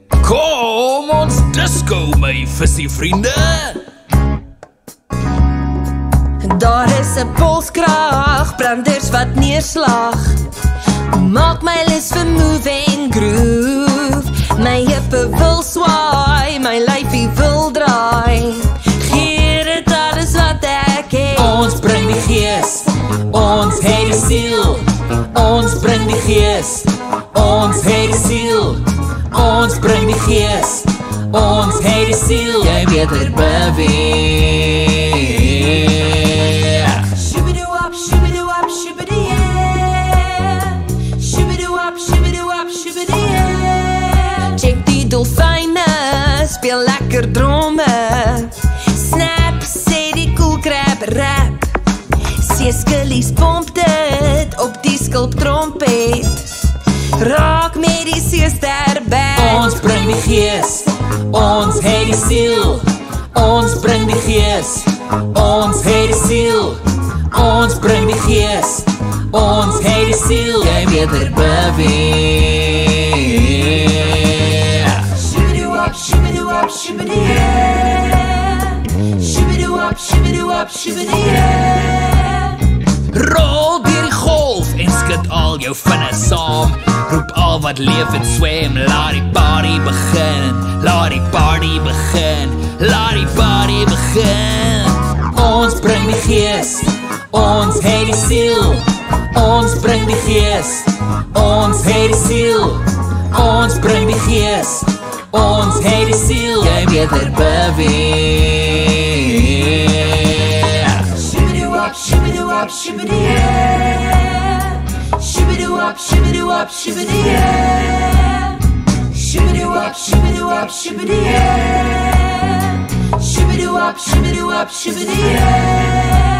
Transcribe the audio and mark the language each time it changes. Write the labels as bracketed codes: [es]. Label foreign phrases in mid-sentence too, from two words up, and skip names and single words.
[af] Kom ons disco my visie vriende. Daar is 'n polskrag, branders wat neerslag. Maak my lus vir [en] move and groove. [af] My heupe wil swaai, my lyfie wil draai. Gee dit alles wat ek het. Ons bring die gees, ons het die siel. Ons bring die gees, ons het die siel. Ons bring die gees, ons het die siel. Jy beter beweeg. Shibidoo-wop, shibidoo-wop, shibidee-yeah. Shibidoo-wop, shibidoo-wop, shibidee-yeah. Check die dolfyne, speel lekker drome. Snap, sê die koelkrab rap. Seeskillies pomp dit op die skulptrompet. Raak met die seester band. Ons bring die gees, ons het die siel. Ons bring die gees, ons het die siel. Ons bring die gees, ons het die siel. Jy beter beweeg. Shibidoo-wop, shibidoo-wop, shibidee-yeah. Shibidoo-wop, shibidoo-wop, shibidee-yeah. Rol deur die golf en skud al jou vinne saam. Roep al wat leef en swem. Laat die party begin. Laat die party begin. Laat die party begin. Ons bring die gees, ons het die siel. Ons bring die gees, ons het die siel. Ons bring die gees, ons het die siel. Jy beter beweeg. Shibidoo-wop, shibidoo-wop, shibidee-yeah. Shibidoo-wop, shibidoo-wop, shibidee-yeah. Shibidoo-wop, shibidoo-wop, shibidee-yeah. Shibidoo-wop, shibidoo-wop, shibidee-yeah.